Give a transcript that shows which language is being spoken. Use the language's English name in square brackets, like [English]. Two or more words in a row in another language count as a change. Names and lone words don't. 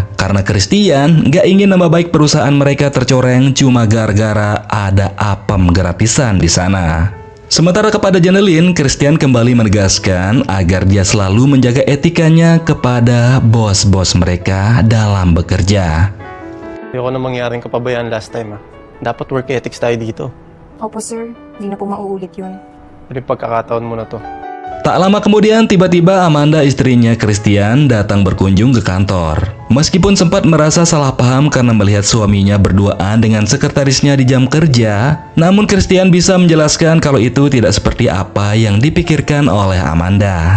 [Indonesian] Karena Christian nggak ingin nama baik perusahaan mereka tercoreng cuma gara-gara ada apem gratisan di sana. Sementara kepada Jenelyn, Christian kembali menegaskan agar dia selalu menjaga etikanya kepada bos-bos mereka dalam bekerja. [Filipino] Ayoko na mangyaring kapabayaan [English] last time [Filipino] Dapat [English] work ethics [Filipino] tayo dito. Opo sir, hindi na po mauulit yun. Pero pagkakataon mo na to. [Indonesian] Tak lama kemudian tiba-tiba Amanda istrinya Christian datang berkunjung ke kantor. Meskipun sempat merasa salah paham karena melihat suaminya berduaan dengan sekretarisnya di jam kerja, namun Christian bisa menjelaskan kalau itu tidak seperti apa yang dipikirkan oleh Amanda.